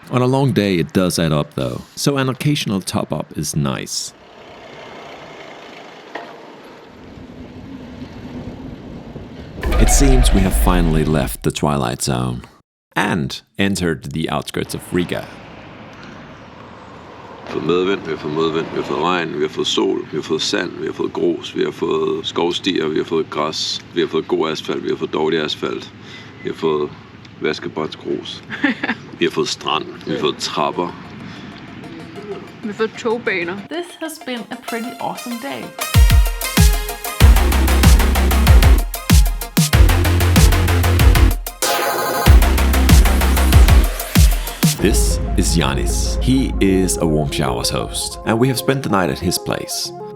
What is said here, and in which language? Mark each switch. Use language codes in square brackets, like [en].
[en] On a long day it does add up though, so an occasional top-up is nice. It seems we have finally left the twilight zone and entered the outskirts of Riga. [da] Vi har fået medvind, vi har fået modvind, vi har fået regn, vi har fået sol, vi har fået sand, vi har fået grus, vi har fået skovstier, vi har fået græs, vi har fået god asfalt, vi har fået dårlig asfalt, vi har fået vaskebåtsgrus, vi har fået strand, vi har fået trapper. Vi har fået togbaner. [en] This has been a pretty awesome day. This is Yanis. He is a Warm Showers host, and we have spent the night at his place.